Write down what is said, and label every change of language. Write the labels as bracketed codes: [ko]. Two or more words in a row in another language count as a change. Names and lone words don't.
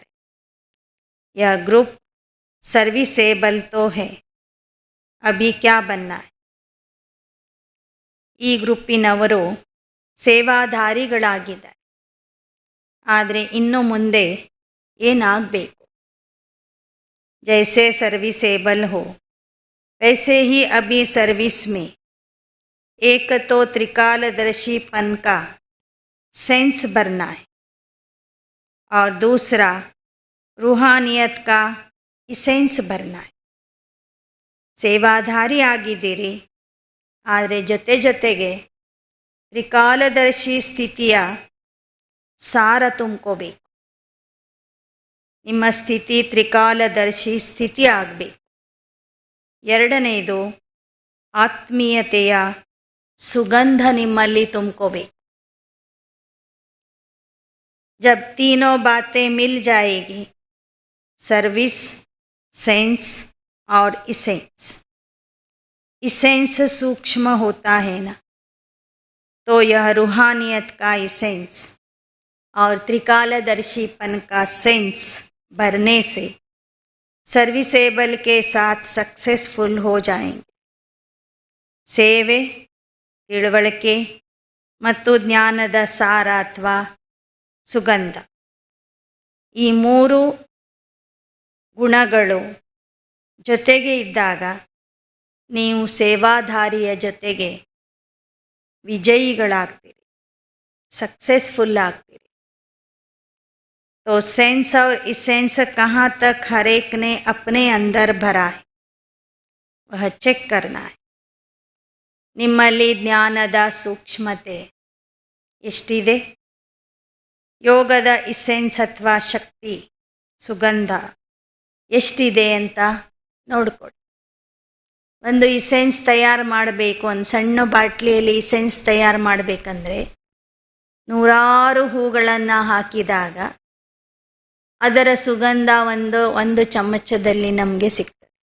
[hi] यह ग्रुप सर्विसेबल तो है, अभी क्या बनना है. [kn] ಈ ಗ್ರೂಪಿನವರು ಸೇವಾಧಾರಿಗಳಾಗಿದ್ದಾರೆ, ಆದರೆ ಇನ್ನು ಮುಂದೆ ಏನಾಗಬೇಕು? [hi] जैसे सर्विसेबल हो वैसे ही अभी सर्विस में एक तो त्रिकालदर्शीपन का सेंस भरना है और दूसरा रूहानियत का इसेंस भरना है. [kn] ಸೇವಾಧಾರಿ ಆಗಿದ್ದೀರಿ, ಆದರೆ ಜೊತೆಗೆ ತ್ರಿಕಾಲದರ್ಶಿ ಸ್ಥಿತಿಯ ಸಾರ ತುಂಬ್ಕೋಬೇಕು. ನಿಮ್ಮ ಸ್ಥಿತಿ ತ್ರಿಕಾಲದರ್ಶಿ ಸ್ಥಿತಿ ಆಗಬೇಕು. ಎರಡನೆಯದು ಆತ್ಮೀಯತೆಯ ಸುಗಂಧ ನಿಮ್ಮಲ್ಲಿ ತುಂಬ್ಕೋಬೇಕು. [hi] जब तीनों बातें मिल जाएगी, सर्विस, सेंस और इसेंस. इसेंस सूक्ष्म होता है ना, तो यह रूहानियत का इसेंस और त्रिकालदर्शीपन का सेंस भरने से सर्विसेबल के साथ सक्सेसफुल हो जाएंगे. [kn] ಸೇವೆ, ತಿಳುವಳಿಕೆ ಮತ್ತು ಜ್ಞಾನದ ಸಾರ ಅಥವಾ ಸುಗಂಧ, ಈ ಮೂರು ಗುಣಗಳು ಜೊತೆಗೆ ಇದ್ದಾಗ ನೀವು ಸೇವಾಧಾರಿಯ ಜೊತೆಗೆ ವಿಜಯಿಗಳಾಗ್ತೀರಿ, सक्सेसफुल ಆಗ್ತೀರಿ. [hi] तो सेंस और इसेंस कहाँ तक हर एक ने अपने अंदर भरा है, वह ಚೆಕ್ करना है. [kn] ನಿಮ್ಮಲ್ಲಿ ಜ್ಞಾನದ ಸೂಕ್ಷ್ಮತೆ ಎಷ್ಟಿದೆ, ಯೋಗದ ಇಸೆನ್ಸ್ ಅಥವಾ ಶಕ್ತಿ ಸುಗಂಧ ಎಷ್ಟಿದೆ ಅಂತ ನೋಡ್ಕೊಳ್ಳಿ. ಒಂದು ಇಸೆನ್ಸ್ ತಯಾರು ಮಾಡಬೇಕು, ಒಂದು ಸಣ್ಣ ಬಾಟ್ಲಿಯಲ್ಲಿ ಇಸೆನ್ಸ್ ತಯಾರು ಮಾಡಬೇಕಂದ್ರೆ ನೂರಾರು ಹೂಗಳನ್ನು ಹಾಕಿದಾಗ ಅದರ ಸುಗಂಧ ಒಂದು ಚಮಚದಲ್ಲಿ ನಮಗೆ ಸಿಗ್ತದೆ.